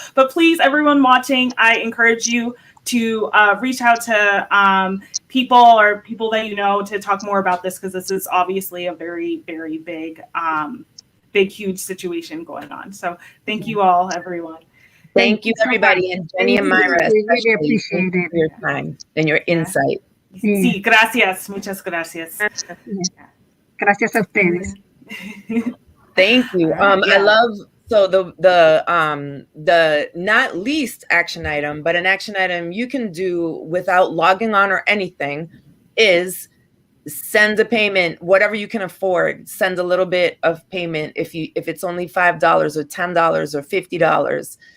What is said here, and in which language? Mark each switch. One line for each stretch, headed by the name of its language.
English: But please, everyone watching, I encourage you to reach out to people that you know to talk more about this, because this is obviously a very, very big, huge situation going on. So thank you all, everyone. Thank you, everybody, and Jenny and Myra, we really appreciate it. For your time and your insight.
Spanish: Sí, gracias, muchas gracias. Gracias a ustedes.
English: Thank you. I love the not least action item, but an action item you can do without logging on or anything is send a payment, whatever you can afford. Send a little bit of payment if it's only $5 or $10 or $50.